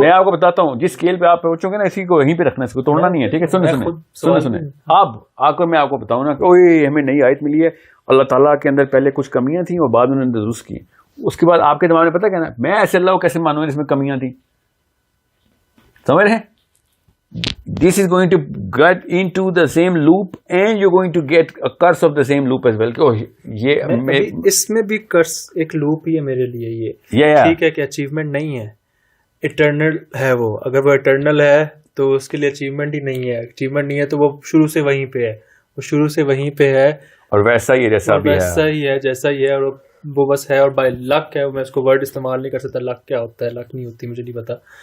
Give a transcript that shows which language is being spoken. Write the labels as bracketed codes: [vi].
[ur] میں آپ کو بتاتا ہوں جس اسکیل پہ آپ پہنچو گے نا, اسی کو یہیں پہ رکھنا, اس کو توڑنا نہیں ہے, ٹھیک ہے؟ سنیں اب آ کر میں آپ کو بتاؤں نا کہ اوہ ہمیں نئی آیت ملی ہے, اللہ تعالیٰ کے اندر پہلے کچھ کمیاں تھیں اور بعد میں انہوں نے درست کی. اس کے بعد آپ کے دماغ میں پتہ کیا نا, میں ایسے اللہ کو کیسے مانوں جس میں کمیاں تھیں. سمجھ رہے ہیں؟ [en] This is going to get into the same loop and you're going to get a curse of the same loop as well. [ur] یہ اس میں بھی کرس ایک لوپ ہی ہے میرے لیے. یہ ٹھیک ہے کہ اچیومنٹ نہیں ہے, ایٹرنل ہے وہ. اگر وہ ایٹرنل ہے تو اس کے لیے اچیومنٹ ہی نہیں ہے. اچیومنٹ نہیں ہے تو وہ شروع سے وہیں پہ ہے, وہ شروع سے وہیں پہ ہے, اور ویسا ہی جیسا بھی ہے, ویسا ہی ہے جیسا ہی ہے, اور وہ بس ہے. اور بائی لک ہے, میں اس کو ورڈ استعمال نہیں کر سکتا, لک کیا ہوتا ہے, لک نہیں ہوتی, مجھے نہیں پتا.